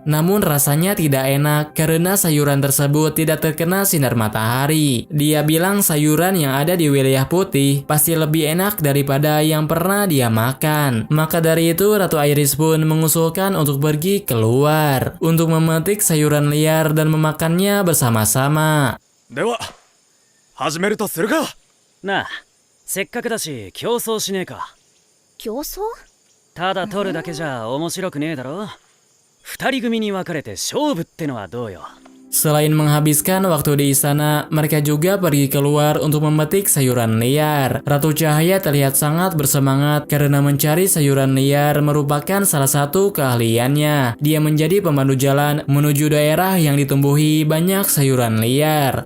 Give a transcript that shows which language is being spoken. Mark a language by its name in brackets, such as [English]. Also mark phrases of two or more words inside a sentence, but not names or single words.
[Indonesian] Namun rasanya tidak enak karena sayuran tersebut tidak terkena sinar matahari. Dia bilang sayuran yang ada di wilayah putih pasti lebih enak daripada yang pernah dia makan. Maka dari itu Ratu Iris pun mengusulkan untuk pergi keluar untuk memetik sayuran liar dan memakannya bersama-sama. [Japanese] では始めるとするか。なあ、せっかくだし競争しねえか。競争？ただ取るだけじゃ面白くねえだろ。二人組に分かれて勝負ってのはどうよ。 [Indonesian] Selain menghabiskan waktu di istana, mereka juga pergi keluar untuk memetik sayuran liar. Ratu Cahaya terlihat sangat bersemangat karena mencari sayuran liar merupakan salah satu keahliannya. Dia menjadi pemandu jalan menuju daerah yang ditumbuhi banyak sayuran liar.